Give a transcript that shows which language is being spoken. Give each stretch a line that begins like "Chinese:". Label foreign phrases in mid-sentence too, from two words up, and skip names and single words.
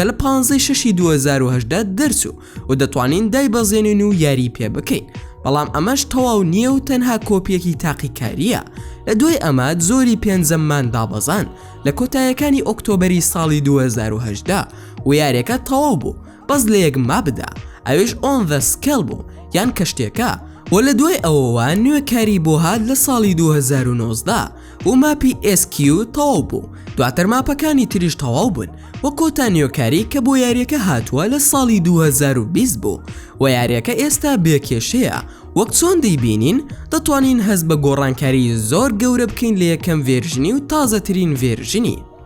Central Kurdish: لە 15/6/2018 دەرچوو و دەتوانین دایبەزێنین و یاری پێ بکەین بەڵام ئەمەش تەواو نییە و تەنها کۆپیەکی تاقیکاریە لە دوای ئەمە زۆری پێنجەممان دابەزان لە کۆتاییەکانی ئۆکتۆبەری ساڵی 2018 و یاریەکە تەواو بوو بەس لە یەک مابدا ئەوێش
English: on the scale
Central Kurdish: بوو یان کەشتێکە و لە دوای ئەوەوە نوێکاری بۆ هات لە ساڵی 2019 و ماپی SQ تەواو بوو دواتر ماپەکانی تریش تەواو بوون و کۆتا نوێکاری کە بۆ یاریەکە هاتووە لە ساڵی 2020 بوو و یاریەکە ئێستا بێکێشەیە وەک چۆن دەیبینین دەتوانین هەست بە گۆڕانکاری زۆر گەورە بکەین لە یەکەم ڤێرژنی و تازەترین ڤێرژنی.